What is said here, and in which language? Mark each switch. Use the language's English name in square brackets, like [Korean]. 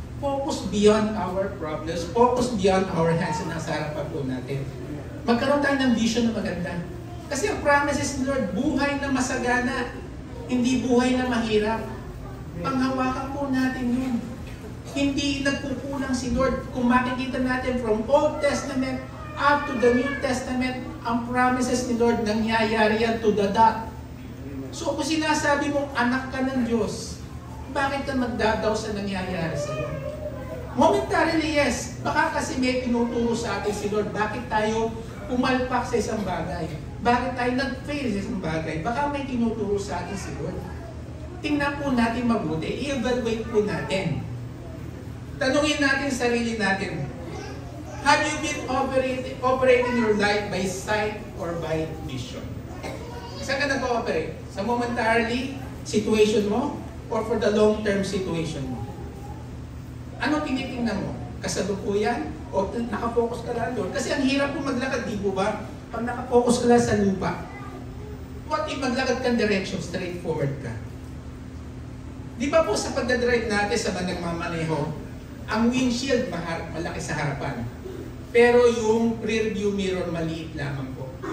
[English] Focus beyond our problems. [Filipino] Focus beyond our hands na nasa harapan po natin. Magkaroon tayo ng vision na maganda. Kasi ang promises ni Lord, buhay na masagana. Hindi buhay na mahirap. Panghawakan po natin yun. Hindi nagkukulang si Lord. Kung makikita natin from Old Testament up to the New Testament, ang promises ni Lord nangyayari yan to the dot. So kung sinasabi mong anak ka ng Diyos, bakit ka magdadaw sa nangyayari sa iyo? Momentarily, yes. Baka kasi may tinuturo sa atin si Lord, bakit tayo pumalpak sa isang bagay? Bakit tayo nag-fail sa isang bagay? Baka may tinuturo sa atin si Lord. Tingnan po natin mabuti, i-evaluate po natin. [English] Tanungin natin sarili natin, have you been operating your life by sight or by vision? Saan ka nag-ooperate? Sa momentarily situation mo or for the long-term situation mo? [Filipino] Ano tinitingnan mo? Kasalukuyan? O nakafocus ka lang doon? Kasi ang hirap po maglakad, di po ba? Pag nakafocus ka lang sa lupa, what if maglakad kang direction, straightforward ka? Di ba po sa pagdadrive natin sa mga nagmamaneho, ang windshield malaki sa harapan, pero yung rear view mirror maliit lamang po.